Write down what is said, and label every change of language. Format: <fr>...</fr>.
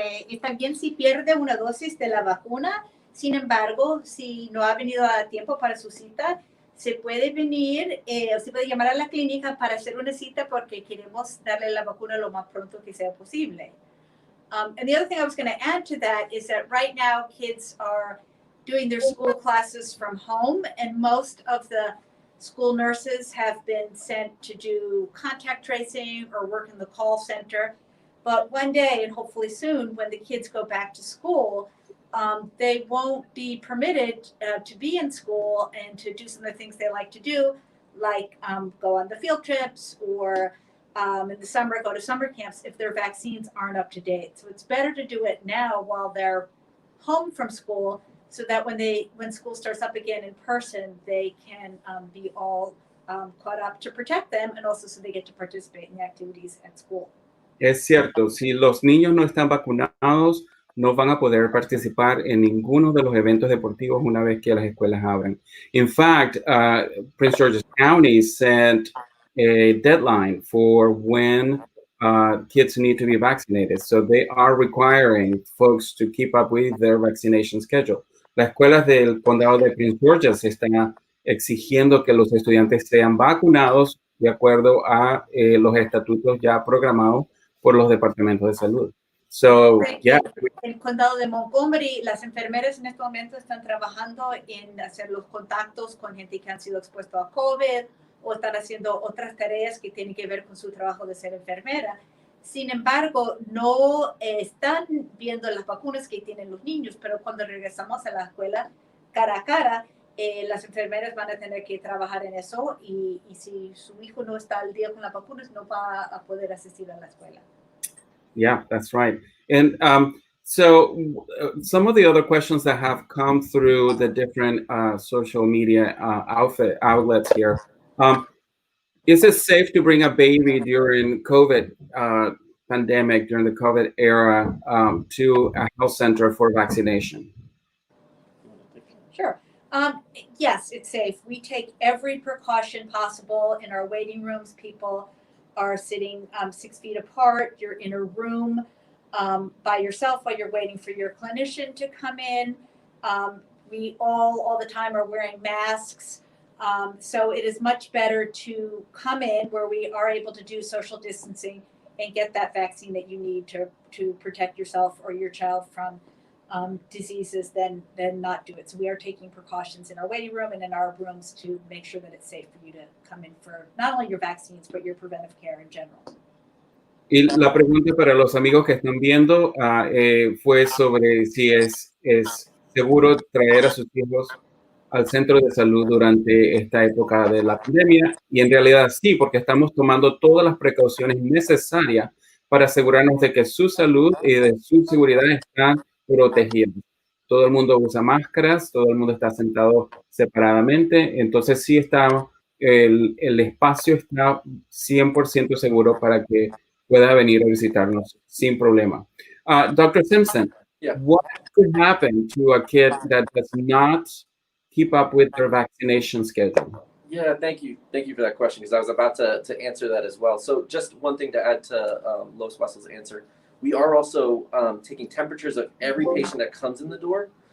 <es>Está bien si pierde una dosis de la vacuna. Sin embargo, si no ha venido a tiempo para su cita, se puede venir, se puede llamar a la clínica para hacer una cita porque queremos darle la vacuna lo más pronto que sea posible.</es> <en>And the other thing I was going to add to that is that right now kids are doing their school classes from home, and most of the school nurses have been sent to do contact tracing or work in the call center. But one day, and hopefully soon, when the kids go back to school, they won't be permitted to be in school and to do some of the things they like to do, like go on the field trips or in the summer go to summer camps if their vaccines aren't up to date. So it's better to do it now while they're home from school, so that when school starts up again in person, they can be all caught up to protect them, and also so they get to participate in the activities at school.</en> <es>Es cierto, si los niños no están vacunados, no van a poder participar en ninguno de los eventos deportivos una vez que las escuelas abran.</es> <en>In fact, Prince George's County sent a deadline for when kids need to be vaccinated. So they are requiring folks to keep up with their vaccination schedule.</en> <es>Las escuelas del condado de Prince George's están exigiendo que los estudiantes sean vacunados de acuerdo a los estatutos ya programados por los departamentos de salud.</es> <en>So, yeah.</en> <es>En el condado de Montgomery, las enfermeras en este momento están trabajando en hacer los contactos con gente que han sido expuestos a COVID o están haciendo otras tareas que tienen que ver con su trabajo de ser enfermera. Sin embargo, no están viendo las vacunas que tienen los niños, pero cuando regresamos a la escuela cara a cara, las enfermeras van a tener que trabajar en eso y si su hijo no está al día con las vacunas, no va a poder asistir a la escuela.</es> <en>Yeah, that's right. And so some of the other questions that have come through the different social media outlets here. Is it safe to bring a baby during COVID pandemic, during the COVID era, to a health center for vaccination? Sure. Yes, it's safe. We take every precaution possible in our waiting rooms. People are sitting 6 feet apart. You're in a room by yourself while you're waiting for your clinician to come in. We all the time are wearing masks. So it is much better to come in where we are able to do social distancing and get that vaccine that you need to protect yourself or your child from diseases, then not do it. So we are taking precautions in our waiting room and in our rooms to make sure that it's safe for you to come in for not only your vaccines, but your preventive care in general.</en> <es>Y la pregunta para los amigos que están viendo fue sobre si es seguro traer a sus hijos al centro de salud durante esta época de la pandemia. Y en realidad sí, porque estamos tomando todas las precauciones necesarias para asegurarnos de que su salud y de su seguridad están protegidas. Todo el mundo usa máscaras, todo el mundo está sentado separadamente, entonces sí está, el espacio está 100% seguro para que pueda venir a visitarnos sin problema.</es> <en>Dr. Simpson, Yeah. what could happen to a kid that does not keep up with their vaccination schedule? Yeah, thank you for that question, because I was about to answer that as well. So just one thing to add to Los Wassel's answer. We are also taking temperatures of every patient that comes in the door.</en>